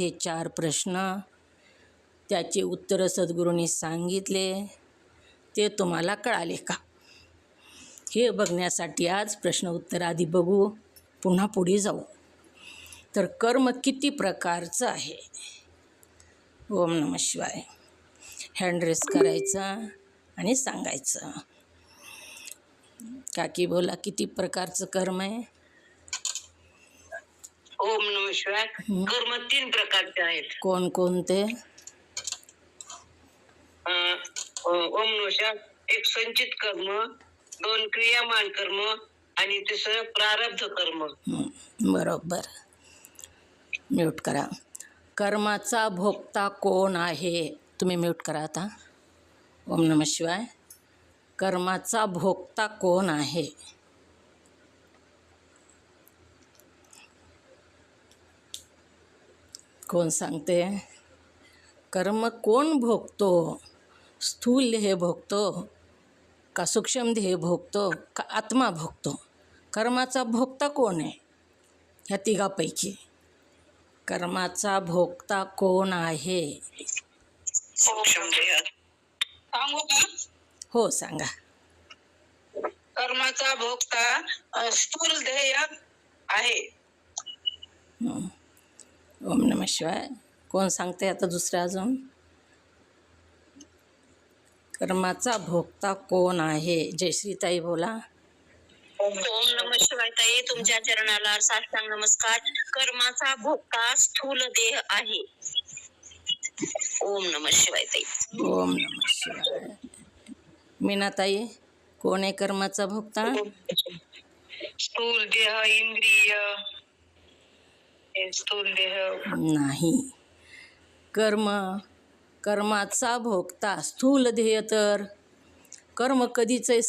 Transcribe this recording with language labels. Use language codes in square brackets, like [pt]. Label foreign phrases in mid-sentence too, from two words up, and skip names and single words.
[mr] हे 4 प्रश्न त्याचे उत्तर सद्गुरूंनी सांगितले, ते तुम्हाला कळाले का हे बघण्यासाठी आज प्रश्न उत्तर आधी बघू, पुन्हा पुढे जाऊ। तर कर्म किती प्रकारचं आहे? [sa] ओम नमः शिवाय। [en] hand raise [mr] करायचा आणि सांगायचं। काकी बोला, किती प्रकारचं कर्म आहे? [sa] ओम नमः शिवाय। [mr] कर्म 3 प्रकारचे आहेत। कोणकोणते? [sa] ओम नमः शिवाय। [mr] एक संचित कर्म, 2 क्रियामान कर्म आणि 3 प्रारब्ध कर्म। बरोबर। म्यूट करा। कर्माचा भोक्ता कोण आहे? तुम्ही म्यूट करा आता। [sa] ओम नमः शिवाय। [mr] कर्माचा भोक्ता कोण आहे? कोण सांगते? कर्म कोण भोगतो? स्थूल देह भोगतो का सूक्ष्म देह भोगतो का आत्मा भोगतो? कर्माचा भोक्ता कोण आहे? ह्या 3पैकी कर्माचा भोक्ता कोण आहे? सूक्ष्म देह। सांगू का? हो सांगा। कर्माचा भोक्ता स्थूल देह आहे। [sa] ओम नमः शिवाय। [mr] कोण सांगते आता दुसरं अजून? कर्माचा भोक्ता कोण आहे? जयश्रीताई बोला। [sa] ओम नमः शिवाय [mr] ताई, तुमच्या चरणाला साष्टांग नमस्कार। कर्माचा भोक्ता स्थूल देह आहे। [sa] ओम नमः शिवाय ताई। ओम नमः शिवाय। [mr] मीनाताई, कोण आहे कर्माचा भोक्ता? स्थूल देह, इंद्रिय, स्थूल देह नाही। कर्माचा भोक्ता स्थूल देह तर कर्म कधीच आहे?